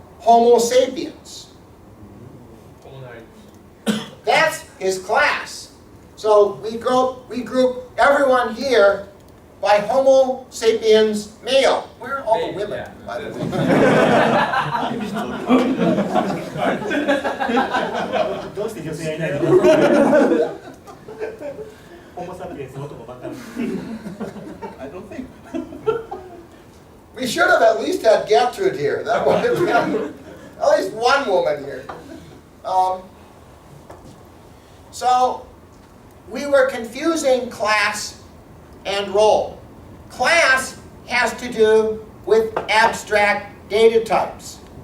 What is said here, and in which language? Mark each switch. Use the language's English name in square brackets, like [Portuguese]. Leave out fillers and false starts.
[English] Homo sapiens. That's his class. So we group everyone here by Homo sapiens male. Where are all the women, by the way? [Japanese] どうして女性がいないの？ホモサピエンス男ばっかり。 [English] I don't think. We should have at least had Gertrude here. That would have been at least one woman here. So we were confusing class and role. Class has to do with abstract data types.